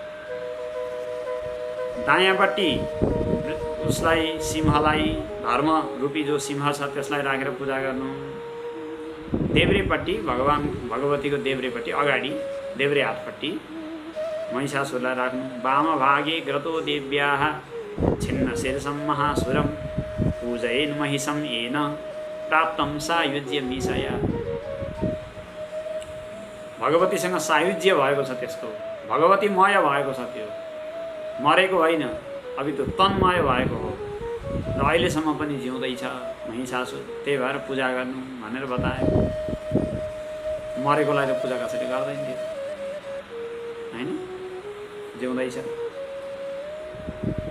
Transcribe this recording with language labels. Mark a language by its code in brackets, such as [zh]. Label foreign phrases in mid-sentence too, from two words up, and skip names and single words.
[ne] दायाँपट्टि उसलाई सिंहलाई धर्म रूपी जो सिंह छ त्यसलाई राखेर पूजा गर्नु, देब्रेपट्टि भगवतीको देब्रेपट्टि अगाडि देब्रे हातपट्टि महिषासुरलाई राख्नु। [sa] वाम भागे ग्रतो देव्याः छिन्न शीर्षं महासुरं पूजयेन् महिषं येन प्राप्तं सायुज्य मिषया। [ne] भगवतीसँग सायुज्य भएको छ, त्यसको भगवतीमय भएको छ, त्यो मरेको होइन, अभी त्यो तन्मय भएको हो र अहिलेसम्म पनि जिउँदैछ महिषासुर। त्यही भएर पूजा गर्नु भनेर बतायो। मरेकोलाई त पूजा कसरी गर्दैन थियो होइन, जिउँदैछ।